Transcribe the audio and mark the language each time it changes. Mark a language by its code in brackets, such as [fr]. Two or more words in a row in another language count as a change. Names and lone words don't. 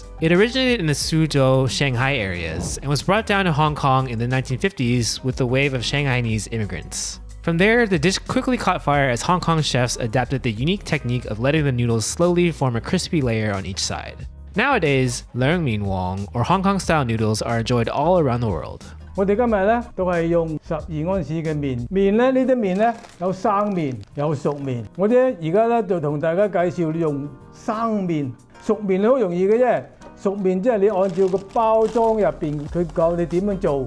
[en] It originated in the Suzhou, Shanghai areas and was brought down to Hong Kong in the 1950s with the wave of Shanghainese immigrants. From there, the dish quickly caught fire as Hong Kong chefs adapted the unique technique of letting the noodles slowly form a crispy layer on each side. Nowadays, Leung Min Wong or Hong Kong style noodles are enjoyed all around the world. [yue] 我哋今日咧都係用12安士嘅麵，麵咧呢啲麵咧有生麵有熟麵，我哋而家咧就同大家介紹用生麵，熟麵好容易嘅啫，熟麵即係你按照個包裝入邊佢教你點樣做。